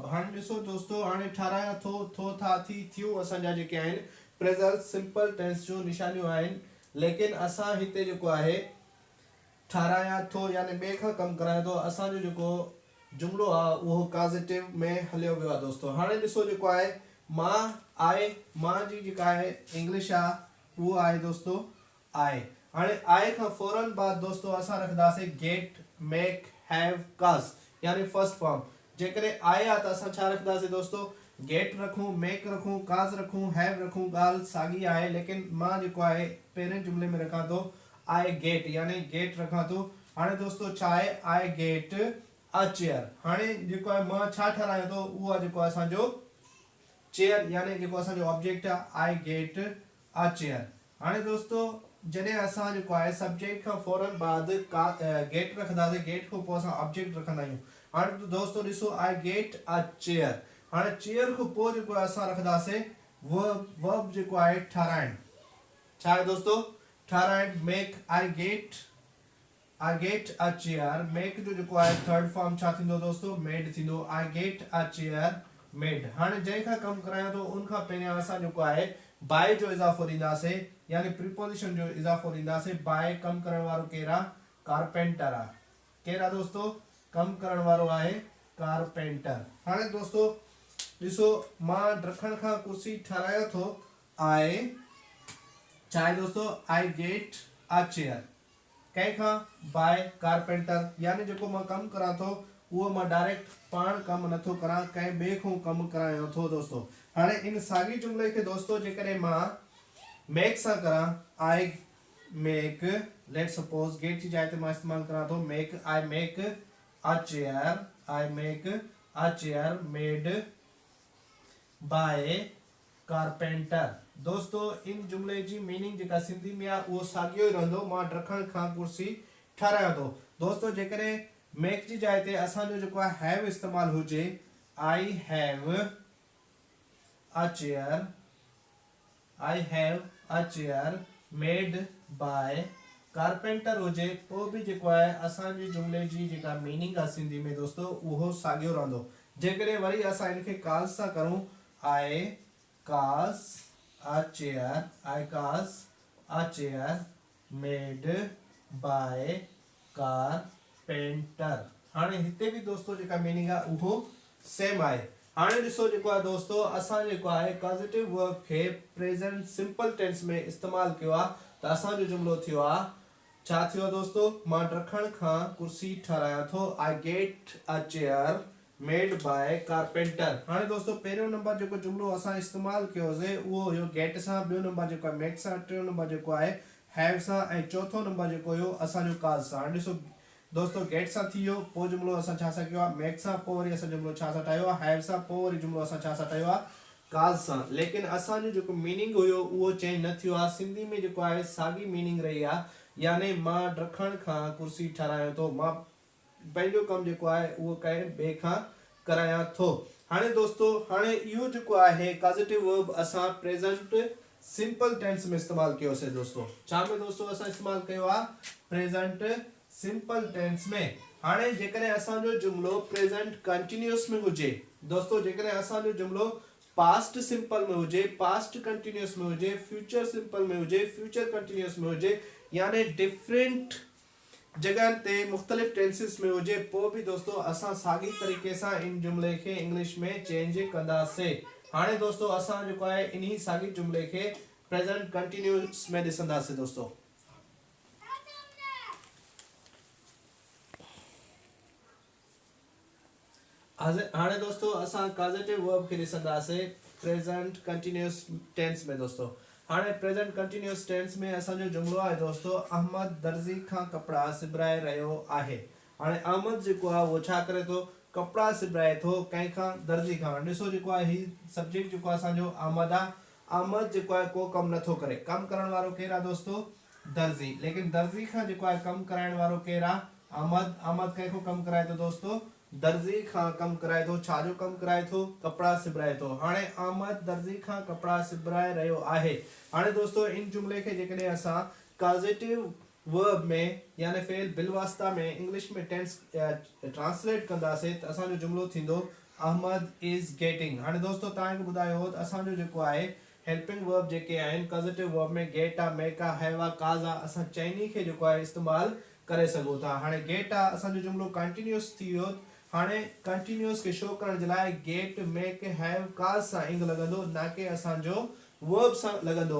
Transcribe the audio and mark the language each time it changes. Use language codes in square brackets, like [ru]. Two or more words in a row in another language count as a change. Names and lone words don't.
[sd] हाणे ॾिसो दोस्तों हाणे ठारायां थो, थो, था, थी, थियूं असांजा जेके आहिनि [en] present simple tense [sd] जूं निशानियूं आहिनि, लेकिन असां हिते जेको आहे ठारायां थो यानी ॿिए खां कमु कराए थो, असांजो जेको जुमिलो आहे उहो कॉसेटिव में हलियो वियो आहे दोस्तों। हाणे ॾिसो जेको आहे मां आहे, मां जी जेका आहे इंग्लिश आहे उहो आहे दोस्तों आहे। हाणे आहे खां फौरन बाद दोस्तों असां रखंदासीं [en] get, make, have, cause yani first form. [sd] जेकॾहिं आहे त असां छा रखंदासीं दोस्तों? गेट रखूं, मेक रखूं, काज़ रखूं, हैव रखूं, ॻाल्हि साॻी आहे, लेकिन मां जेको आहे पहिरें जुमिले में रखां थो [en] I get [sd] यानी गेट रखां थो। हाणे दोस्तों छा आहे? [en] I get a chair. [sd] हाणे जेको आहे मां छा ठारायां थो? उहो आहे जेको आहे असांजो चेयर यानी जेको असांजो ऑब्जेक्ट आहे [en] I get a chair. [sd] हाणे दोस्तों जॾहिं असां जेको आहे सब्जेक्ट खां फौरन बाद गेट रखंदासीं, गेट खां पोइ असां ऑब्जेक्ट रखंदा आहियूं। हाणे दोस्तों ॾिसो [en] I get a chair. [sd] हाणे चेयर खां पोइ जेको आहे असां रखंदासीं वर्ब, वर्ब जेको आहे ठाराइण। छा आहे दोस्तों? ठाराइण, [en] make, I get a chair. [sd] मेक जो जेको आहे [en] third form [sd] छा थींदो दोस्तों? [en] Made थींदो. I get a chair made। [sd] हाणे जंहिंखां कमु करायां थो उन खां पहिरियां असां जेको आहे बाय जो इज़ाफ़ो ॾींदासीं यानी प्रीपोजिशन जो इज़ाफ़ो ॾींदासीं। बाय कमु करण वारो केरु आहे? कारपेंटर आहे। केरु आहे दोस्तों? कमु करण वारो आहे कारपेंटर। हाणे दोस्तों ॾिसो मां ॾखण खां कुर्सी ठारायां थो, आई छा आहे दोस्तों? [en] I get a chair. कंहिंखां? by carpenter, [sd] यानी जेको मां कमु करां थो उहो मां डायरेक्ट पाण कमु नथो करां, कंहिं ॿिए खां कमु करायां थो दोस्तों। हाणे इन साॻी जुमिले खे दोस्तों जेकॾहिं मां मेक सां करां, [en] I make, let suppose get [sd] जी जाइ ते मां इस्तेमालु करां थो [en] make, I make a chair, I make a chair made by carpenter. [sd] दोस्तों इन जुमिले जी मीनिंग जेका सिंधी में आहे उहो साॻियो ई रहंदो, मां ॾखण खां कुर्सी ठारायां थो। दोस्तों जेकॾहिं मेक जी जाइ ते असांजो जेको आहे हैव इस्तेमालु हुजे, [en] I have a chair, I have a chair made by carpenter [sd] हुजे, पोइ बि जेको आहे असांजी जुमिले जी जेका मीनिंग आहे सिंधी में दोस्तों उहो साॻियो रहंदो। जेकॾहिं वरी असां इनखे काज़ सां करूं, [en] I cause a chair, I cause a chair made by carpenter. [sd] हाणे हिते भी दोस्तों जेका मीनिंग आहे उहो सेम आहे। हाणे ॾिसो जेको आहे दोस्तों असां जेको आहे [en] positive verb [sd] खे [en] present simple tense [sd] में इस्तेमाल कयो आहे, त असांजो जुमलो थियो आहे छा थियो दोस्तों, मां रखण खां कुर्सी ठारायां थो, [en] I get a chair made by carpenter. [sd] हाणे दोस्तों पहिरियों नंबर जेको जुमलो असां इस्तेमाल कयोसीं उहो हुयो गेट सां, ॿियो नंबर जेको आहे मेक सां, टियों नंबर जेको आहे हैव सां, ऐं चौथों नंबर जेको हुयो असांजो काज़ सां। हाणे ॾिसो दोस्तों गेट सां थी वियो, पोइ जुमलो असां छा सां कयो आहे मेक सां, पोइ वरी असां जुमलो छा सां ठाहियो आहे हैव सां, पोइ वरी जुमलो असां छा सां ठाहियो आहे काज़ सां। लेकिन असांजो जेको मीनिंग हुयो उहो चेंज न थियो आहे, सिंधी में जेको आहे साॻी मीनिंग रही आहे, यानी मां रखण खां कुर्सी ठारायां थो, मां पंहिंजो कमु जेको आहे उहो कंहिं ॿिए खां करायां थो। हाणे दोस्तों हाणे इहो जेको आहे [en] positive verb [sd] असां [en] present simple tense [sd] में इस्तेमाल कयोसीं दोस्तों। छा में दोस्तों असां इस्तेमाल कयो आहे [en] present simple tense [sd] में। हाणे जेकॾहिं असांजो जुमलो [en] present continuous [sd] में हुजे दोस्तों, जेकॾहिं असांजो जुमलो [en] past simple [sd] में हुजे, [en] past continuous [sd] में हुजे, [en] future simple [sd] में हुजे, [en] future continuous [sd] में हुजे, यानी डिफरेंट जगह ते मुख्तलिफ टेंसेस में हुजे, पोइ भी दोस्तों असां साॻी तरीक़े सां इन जुमले खे इंग्लिश में चेंज कंदासीं। हाणे दोस्तों असां जेको आहे इन्ही साॻी जुमले खे [en] present continuous [sd] में ॾिसंदासीं दोस्तों। हाणे दोस्तों असां [en] positive verb [sd] खे ॾिसंदासीं [en] present continuous tense [sd] में दोस्तों। हाणे [en] present continuous tense [sd] में असांजो जुमलो आहे दोस्तों अहमद दर्जी खां कपड़ा सिबराए रहियो आहे। हाणे अहमद जेको आहे उहो छा करे थो, कपड़ा सिबराए थो कंहिंखां दर्जी खां। ॾिसो जेको आहे ही सब्जेक्ट जेको आहे असांजो अहमद आहे, अहमद जेको आहे को कमु नथो करे, कमु करण वारो केरु आहे दोस्तों दर्जी, लेकिन दर्जी खां जेको आहे कमु कराइण वारो केरु आहे अहमद। अहमद कंहिंखो कमु कराए थो दोस्तों दर्जी खां कमु कराए थो। छाजो कमु कराए थो, कपड़ा सिबराए थो। हाणे अहमद दर्जी खां कपड़ा सिबराए रहियो आहे। हाणे दोस्तों इन जुमले खे जेकॾहिं असां [en] positive verb [sd] में यानी फेल बिलवास्ता में इंग्लिश में [en] tense translate [sd] कंदासीं त असांजो जुमलो थींदो [en] Ahmed is getting. [sd] हाणे दोस्तों तव्हांखे ॿुधायो हो त असांजो जेको आहे [en] helping verb [sd] जेके आहिनि [en] positive verb [sd] में गेट आहे, मेक आहे, हैव आहे, काज़ आहे, असां चइनी खे जेको आहे इस्तेमाल करे सघूं था। हाणे गेट आहे असांजो जुमलो कंटिन्यूअस थी वियो। हाणे कंटिन्यूअस खे शो करण जे लाइ [en] get, make, have, [sd] काज़ सां इंग लॻंदो, ना कि असांजो वर्ब सां लॻंदो।